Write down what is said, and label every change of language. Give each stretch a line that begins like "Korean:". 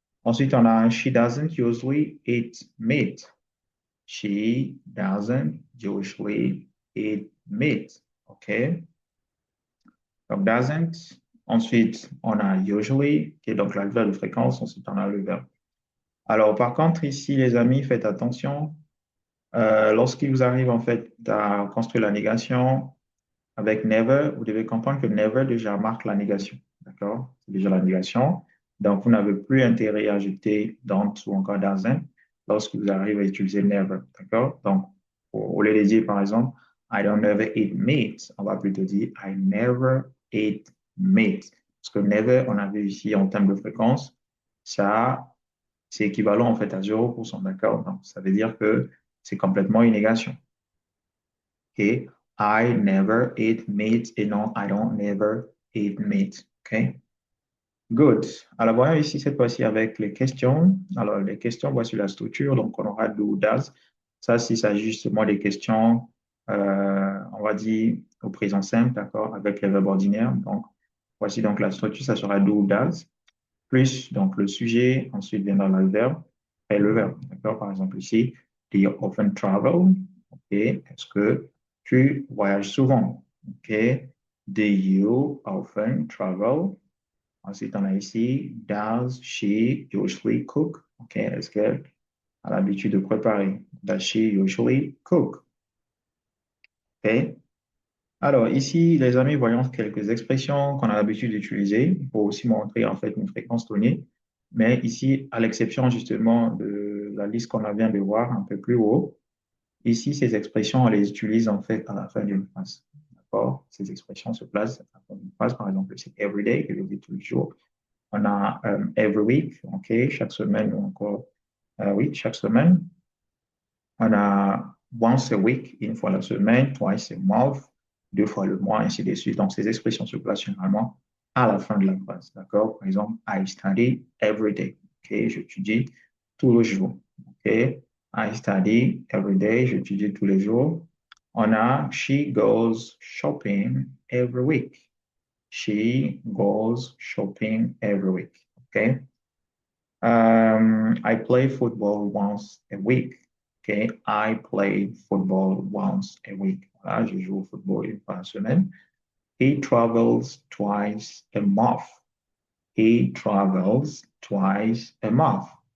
French: Ensuite, on a
English: she doesn't usually eat meat. She doesn't usually eat meat.
French: OK? Donc, doesn't. Ensuite, on a usually, qui est donc l'adverbe de fréquence. Ensuite, on a le verbe. Alors, par contre, ici, les amis, faites attention. Lorsqu'il vous arrive, en fait, à construire la négation avec never, vous devez comprendre que never déjà marque la négation. D'accord? C'est déjà la négation. Donc, vous n'avez plus intérêt à ajouter don't ou encore doesn't lorsque vous arrivez à utiliser never. D'accord? Donc, au lieu de dire, par exemple,
English: I don't never eat meat,
French: on va plutôt dire
English: I never eat meat.
French: Parce que never, on a vu ici en termes de fréquence, ça, c'est équivalent en fait à 0%. D'accord? Donc, ça veut dire que c'est complètement une négation. OK?
English: I never eat meat
French: et non,
English: I don't never eat meat. OK? Good.
French: Alors, voyons ici cette fois-ci avec les questions. Alors, les questions, voici la structure. Donc, on aura do, does. Ça, s'il s'agit justement des questions, on va dire au présent simple, d'accord, avec les verbes ordinaires. Donc, voici donc la structure, ça sera do, does, plus donc le sujet, ensuite viendra le verbe et le verbe, d'accord. Par exemple, ici,
English: do you often travel? OK.
French: Est-ce que tu voyages souvent?
English: OK. Do you often travel?
French: Ensuite, on a ici,
English: does she usually cook? OK.
French: Est-ce qu'elle a l'habitude de préparer?
English: Does she usually cook? OK.
French: Alors, ici, les amis, voyons quelques expressions qu'on a l'habitude d'utiliser pour aussi montrer en fait une fréquence donnée. Mais ici, à l'exception justement de la liste qu'on vient de voir un peu plus haut, ici, ces expressions, on les utilise en fait à la fin d'une phrase. D'accord? Ces expressions se placent à la fin d'une phrase. Par exemple, c'est everyday, que je dis tous les jours. On a
English: every week,
French: OK, chaque semaine ou encore, oui, chaque semaine. On a
English: once a week,
French: une fois la semaine,
English: twice a month,
French: deux fois le mois, ainsi de suite. Donc, ces expressions se placent généralement à la fin de la phrase. D'accord?
English: Par exemple, I study every day. OK?
French: J'étudie tous les jours.
English: OK? I study every day.
French: J'étudie tous les jours. On a
English: she goes shopping every week. She goes shopping every week. OK? I play football once a week. Okay, I play football once a week.
French: Voilà, je joue au football une fois par semaine.
English: He travels twice a month. He travels twice a month.